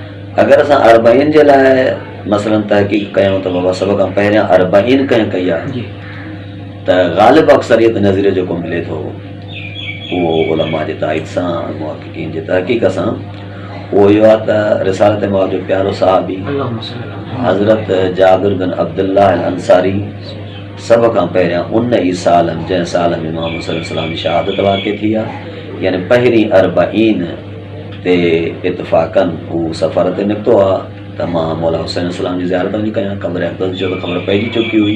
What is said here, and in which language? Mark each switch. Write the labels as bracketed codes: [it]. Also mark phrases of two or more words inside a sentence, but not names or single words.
[sd] अगरि असां अरबईन जे लाइ मसलन तहक़ीक़ कयूं त बाबा सभ खां पहिरियां अरबईन कंहिं कई आहे जी त ग़ालिब अक्सरियत नज़रियो जेको मिले थो उहो उलमा जे ताईद सां मुहक़क़ीन जे तहक़ीक़ सां उहो इहो आहे त रिसालत मौला जो प्यारो साहबी [ar] اللهم صل على [sd] हज़रत जाबिर बिन अब्दुल्लाह अल अंसारी सभ खां पहिरियां उन ई साल जंहिं साल में इमाम हुसैन सलाम जी शहादत वाक़िअ थी आहे यानी पहिरीं अरबईन ते इतफ़ाक़न हू सफ़र ते निकितो आहे त मां मौला हुसैन सलाम जी ज़ियारत वञी कयां क़ब्र अक़दस जो त ख़बर पइजी चुकी हुई